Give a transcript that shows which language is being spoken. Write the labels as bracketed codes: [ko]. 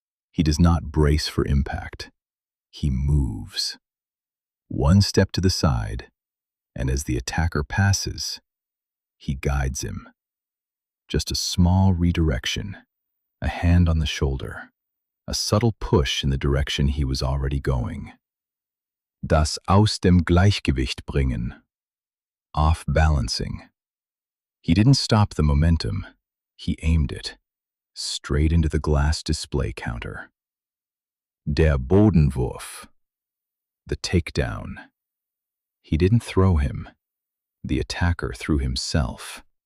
[en] He does not brace for impact. He moves. 1 step to the side, and as the attacker passes, he guides him. Just a small redirection, a hand on the shoulder, a subtle push in the direction he was already going. [de] Das aus dem Gleichgewicht bringen. [en] Off balancing. He didn't stop the momentum, he aimed it, straight into the glass display counter. Der Bodenwurf. The takedown. He didn't throw him. The attacker threw himself.